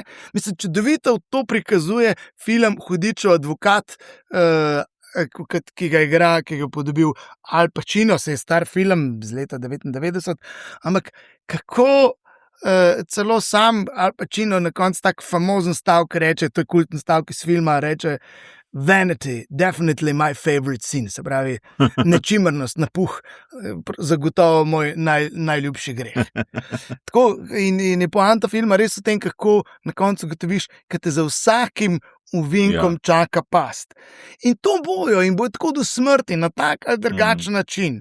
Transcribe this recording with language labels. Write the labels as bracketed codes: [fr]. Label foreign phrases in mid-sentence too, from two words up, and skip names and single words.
[sl] Mislim, čudovito to prikazuje film Hudičev advokat, ki ga igra, ki ga je podobil Al Pacino, se je star film z leta 99, ampak kako celo sam Al Pacino na koncu tak famozen stavek reče, to je kultni stavek iz filma, reče [en] vanity, definitely my favorite scene, [sl] se pravi nečimrnost, napuh, zagotovo moj najljubši greh. Tako, in je poanta filma res v tem, kako na koncu gotoviš, kaj te za vsakim uvinkom čaka past. In to bojo in bojo tako do smrti, na tak ali drugačen način.